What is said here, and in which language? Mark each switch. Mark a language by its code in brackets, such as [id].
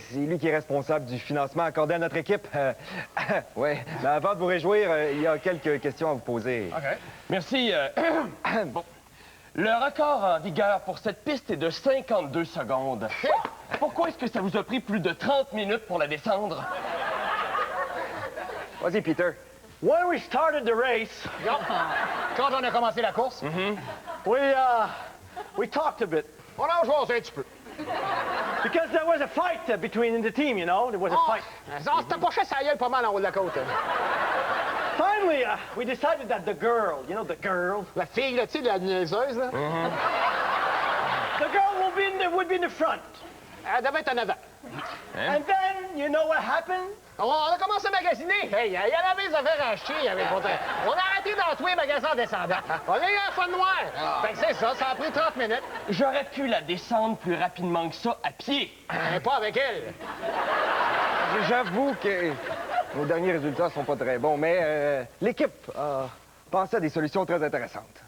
[fr] C'est lui qui est responsable du financement accordé à notre équipe. Oui, mais avant de vous réjouir, il y a quelques questions à vous poser. OK. Merci. Bon. Le record en vigueur pour cette piste est de 52 secondes. Pourquoi est-ce que ça vous a pris plus de 30 minutes pour la descendre? Vas-y, Peter. [en] When we started the race, [fr] Quand on a commencé la course, [en] we talked a bit. [fr] on a joué un petit peu. [en] Because there was a fight between the team, you know? There was a fight. [fr] On s'était poché sa gueule pas mal en haut de la côte. [en] Finally, we decided that the girl, you know, the girl. [fr] La fille, là, tu sais, la niaiseuse, là. [en] The girl would be in the front. [fr] Elle devait être en avant. [en] And then, you know what happened? [fr] On a commencé à magasiner. Hey, il y avait des affaires à acheter. On a arrêté dans tous les magasins en descendant. On a eu un fun noir. Fait que c'est ça, ça a pris 30 minutes. J'aurais pu la descendre plus rapidement que ça à pied. Mais pas avec elle. J'avoue que nos derniers résultats sont pas très bons, mais l'équipe a pensé à des solutions très intéressantes.